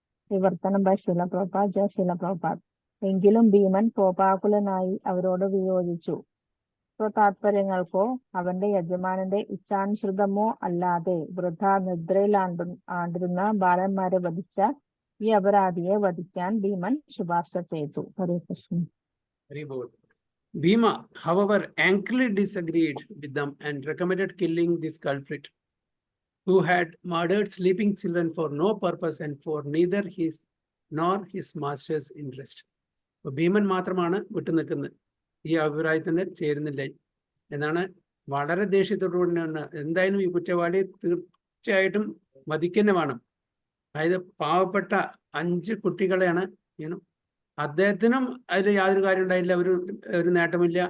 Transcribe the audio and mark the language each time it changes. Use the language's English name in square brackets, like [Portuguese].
[Malayalam] വിവർത്തനം ബൈ ശ്രീല പ്രഭുപാദ്. ജയ ശ്രീല പ്രഭുപാദ്. എങ്കിലും ഭീമൻ കോപാകുലനായി അവരോട് വിയോജിച്ചു. സ്വതാത്പര്യങ്ങൾക്കോ അവന്റെ യജമാനന്റെ ഇച്ഛാനുസൃതമോ അല്ലാതെ വൃഥ നിദ്രയിൽ ആണ്ടിരുന്ന ബാലന്മാരെ വധിച്ച ഈ അപരാധിയെ വധിക്കാൻ ഭീമൻ ശുപാർശ ചെയ്തു. ഹരേ Krishna. [English] Bhima, however, angrily disagreed with them and recommended killing this culprit, who had murdered sleeping children for no purpose and for neither his nor his master's interest. [Malayalam] ഭീമൻ മാത്രമാണ് വിട്ടുനിൽക്കുന്നത്, ഈ അഭിപ്രായത്തിന് ചേരുന്നില്ല എന്നാണ് വളരെ ദേഷ്യത്തോടുകൂടിയാണ്. എന്തായാലും ഈ കുറ്റവാളിയെ തീർച്ചയായിട്ടും വധിക്കന്നെ വേണം. അതായത് പാവപ്പെട്ട 5 കുട്ടികളെയാണ് അദ്ദേഹത്തിനും അതിൽ യാതൊരു കാര്യം ഉണ്ടായില്ല, ഒരു നേട്ടമില്ല.